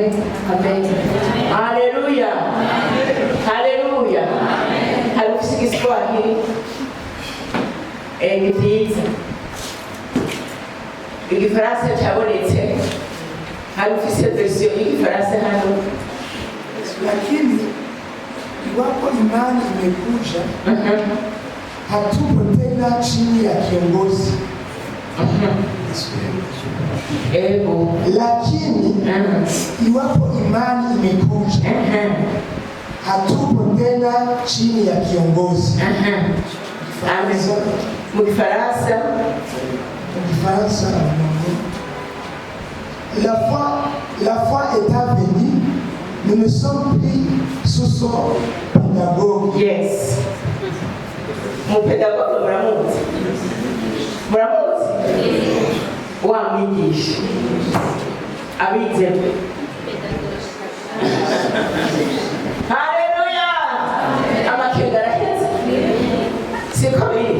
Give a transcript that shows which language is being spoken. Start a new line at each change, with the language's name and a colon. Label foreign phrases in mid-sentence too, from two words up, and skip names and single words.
Kinyarwanda: Amen. Haleluya, haleluya. Hari ufise igiswahili ni byiza, igifaransa cyabonetse. Hari ufise version y'igifaransa hano.
Swahili: Lakini iwapo imani imekuja, hatupo tena chini ya kiongozi. Lakini iwapo imani imekuja, hatupo tena chini ya kiongozi.
Kinyarwanda: Mu Gifaransa
French: la foi étant venue, nous ne sommes plus sous son pédagogue.
Kinyarwanda: Yes.
French: Mon pédagogue
Kinyarwanda: muramuzi. Wamwigisha abize. Haleluya. Amakenga araheze. Siko biri.